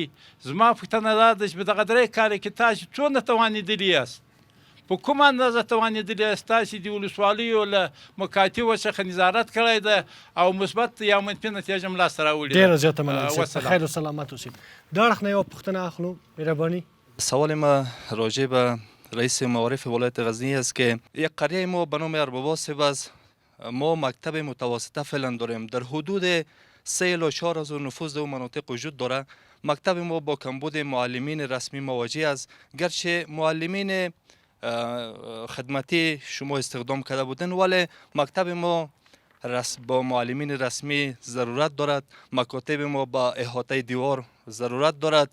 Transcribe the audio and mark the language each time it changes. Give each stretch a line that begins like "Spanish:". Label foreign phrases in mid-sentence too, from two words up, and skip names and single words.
Pashto: زما پوښتنه دا ده چې په دغه درې کاله کې تاسو څومره توانېدلي یاست، په کومه اندازه توانېدلي یاست تاسو د ولسوالیو له مکاتبو څخه نظارت کړی ده او مثبت یا منفي نتیجه هم لاسته راوړې ده. ډېره زیاته مننه. په خیر و سلامت اوسئ. دا اړخ نه یوه پوښتنه اخلو، مهرباني.
Persian: سوال ما راجع به رئیس معارف ولایت غزنی است که یک قریه ما به نام اربابا صاحب است. ما مکتب متوسطه فعلا داریم، در حدود 3,400 نفوذ در مناطق وجود داره. مکتب ما با کمبود معلمین رسمی مواجه است، گرچه معلمین خدمتی شما استخدام کرده بودن ولی مکتب ما با معلمین رسمی ضرورت دارد، مکاتب ما با احاطه دیوار ضرورت دارد.